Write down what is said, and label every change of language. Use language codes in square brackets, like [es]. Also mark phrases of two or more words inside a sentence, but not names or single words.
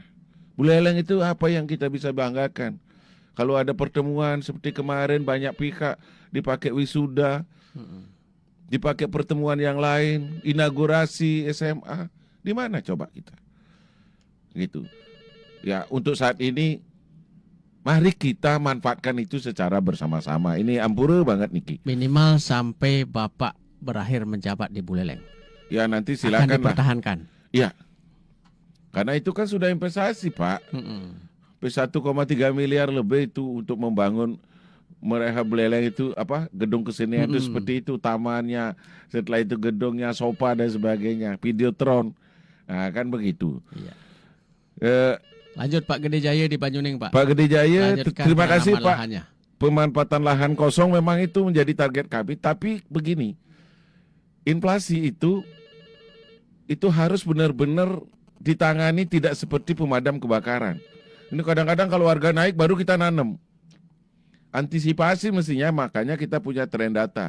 [id] Buleleng itu apa yang kita bisa banggakan? Kalau ada pertemuan seperti kemarin banyak pihak dipakai wisuda, dipakai pertemuan yang lain, inaugurasi SMA, di mana coba kita? Gitu. Ya, untuk saat ini mari kita manfaatkan itu secara bersama-sama. Ini ampura banget Niki. Minimal sampai Bapak berakhir menjabat di Buleleng. Ya nanti Akan silakan lah. dipertahankan. Ya. Karena itu kan sudah investasi, Pak. 1,3 miliar lebih itu untuk membangun mereka Buleleng itu apa gedung kesenian itu seperti itu, tamannya, setelah itu gedungnya, sofa dan sebagainya, videotron, nah kan begitu. Iya. Lanjut Pak Gede Jaya di Banyuning Pak. Pak Gede Jaya, Lanjutkan terima kasih penanaman Pak. lahannya. Pemanfaatan lahan kosong memang itu menjadi target kami, tapi begini, inflasi itu harus benar-benar ditangani tidak seperti pemadam kebakaran. Ini kadang-kadang kalau harga naik baru kita nanam. Antisipasi mestinya, makanya kita punya tren data.